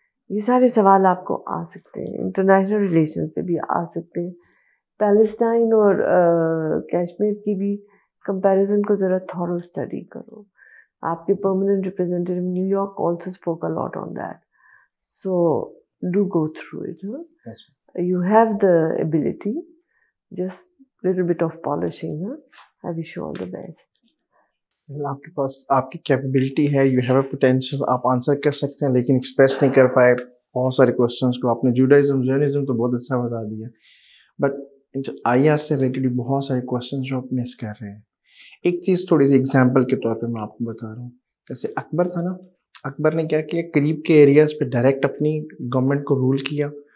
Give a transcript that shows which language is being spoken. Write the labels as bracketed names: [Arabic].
[Hindi] ये सारे सवाल आपको आ सकते हैं. इंटरनेशनल रिलेशन पे भी आ सकते हैं. पैलेस्टाइन और कश्मीर की भी कंपैरिजन को ज़रा थॉरो स्टडी करो. [English] आपके permanent representative New York also spoke a lot on that. So do go through it. You have the ability, just little bit of polishing. I wish you all the best. [Hindi] आपके पास आपकी capability है, [English] you have a potential, [Hindi] आप answer कर सकते हैं, लेकिन express नहीं कर पाए बहुत सारे क्वेश्चंस को. आपने जुडाइज्म, ज़ियोनिज्म तो बहुत अच्छा बता दिया, बट आईआर से रिलेटेड बहुत सारे क्वेश्चंस जो आप मिस कर रहे हैं. एक चीज़ थोड़ी सी एग्जांपल के तौर पे मैं आपको बता रहा हूँ. जैसे अकबर था ना, अकबर ने क्या किया, करीब के एरियाज पे डायरेक्ट अपनी गवर्नमेंट को रूल किया.